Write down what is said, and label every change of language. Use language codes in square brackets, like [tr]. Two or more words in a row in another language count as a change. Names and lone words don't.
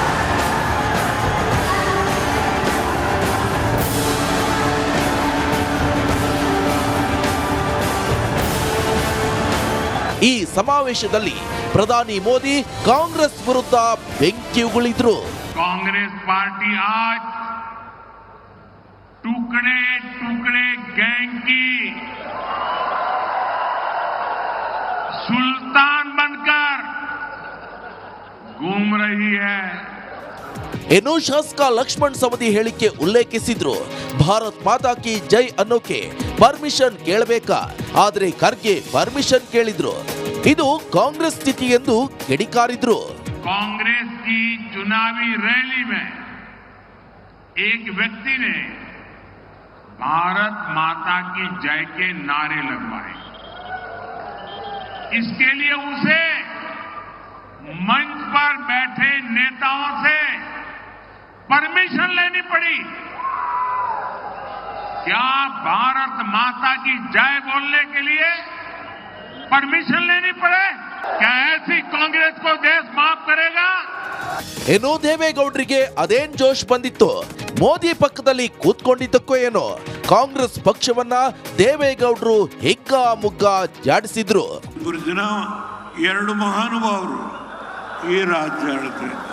[kn] ಈ ಸಮಾವೇಶದಲ್ಲಿ ಪ್ರಧಾನಿ ಮೋದಿ ಕಾಂಗ್ರೆಸ್ ವಿರುದ್ಧ ಬೆಂಕಿ ಉಗುಳಿದ್ರು. ಕಾಂಗ್ರೆಸ್ ಪಾರ್ಟಿ [hi] आज टुकड़े टुकड़े गैंग की सुल्तान बनकर घूम रही है. [kn] ಇನ್ನು ಶಾಸಕ ಲಕ್ಷ್ಮಣ್ ಸವದಿ ಹೇಳಿಕೆ ಉಲ್ಲೇಖಿಸಿದ್ರು. [hi] भारत माता की जय [kn] ಅನ್ನೋಕೆ ಪರ್ಮಿಷನ್ ಕೇಳಬೇಕಾ, ಆದ್ರೆ ಖರ್ಗೆ ಪರ್ಮಿಷನ್ ಕೇಳಿದ್ರು. ಇದು ಕಾಂಗ್ರೆಸ್ ಸ್ಥಿತಿ ಎಂದು ಕಿಡಿಕಾರಿದ್ರು. [hi] कांग्रेस की चुनावी रैली में एक व्यक्ति ने भारत माता की जय के नारे लगवाए. इसके लिए उसे मंच पर बैठे नेताओं से परमिशन लेनी पड़ी. क्या भारत माता की जय बोलने के लिए परमिशन लेनी पड़े? क्या ऐसी कांग्रेस को देश माफ करेगा? [kn] ಏನೋ ದೇವೇಗೌಡರಿಗೆ ಅದೇನ್ ಜೋಶ್ ಬಂದಿತ್ತು, ಮೋದಿ ಪಕ್ಕದಲ್ಲಿ ಕೂತ್ಕೊಂಡಿದ್ದಕ್ಕೋ ಏನೋ ಕಾಂಗ್ರೆಸ್ ಪಕ್ಷವನ್ನ ದೇವೇಗೌಡರು ಹಿಗ್ಗ ಮುಗ್ಗ ಜಾಡಿಸಿದ್ರು. ಜನ ಎರಡು ಮಹಾನುಭಾವರು ಈ ರಾಜ್ಯ ಆಳ್ತಾರೆ.